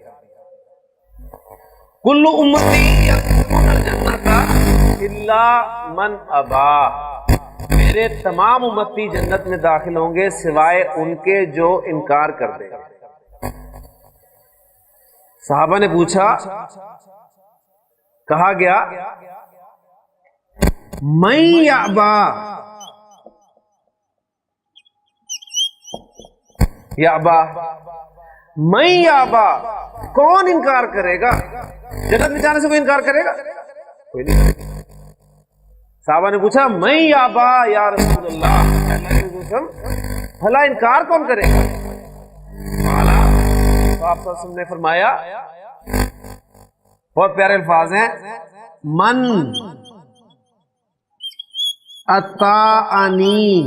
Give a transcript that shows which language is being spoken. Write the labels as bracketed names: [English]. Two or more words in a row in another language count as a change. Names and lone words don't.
[Arabic] کل امتی یدخلون الجنت الا من ابا، [Urdu] میرے تمام امتی جنت میں داخل ہوں گے سوائے ان کے جو انکار کر دیں گے. صحابہ نے پوچھا، کہا گیا [Arabic] من یابا، یابا من یابا، [Urdu] کون انکار کرے گا؟ جنت میں جانے سے کوئی انکار کرے گا؟ کوئی نہیں کرے گا. صحابہ نے پوچھا [Arabic] من یابا یا رسول اللہ، [Urdu] بھلا انکار کون کرے گا؟ تو آپ نے فرمایا، بہت پیارے الفاظ ہیں، [Arabic] من اطاعنی.